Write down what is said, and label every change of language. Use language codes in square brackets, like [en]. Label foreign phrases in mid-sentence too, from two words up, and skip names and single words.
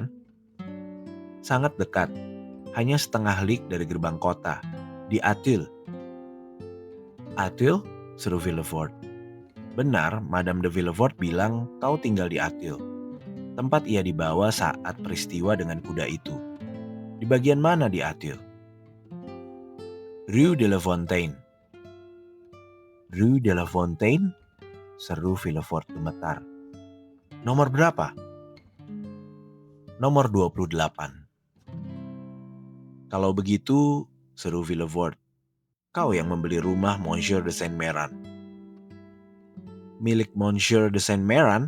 [id] "Sangat dekat, hanya setengah lig dari gerbang kota, di Auteuil." "Auteuil?" seru Villefort. "Benar, Madame de Villefort bilang kau tinggal di Auteuil, tempat ia dibawa saat peristiwa dengan kuda itu. Di bagian mana di Auteuil?" "Rue de la Fontaine." "Rue de la Fontaine?" seru Villefort gemetar. "Nomor berapa?" "Nomor 28. "Kalau begitu," seru Villefort, "kau yang membeli rumah Monsieur de Saint-Méran." "Milik Monsieur de Saint-Méran?"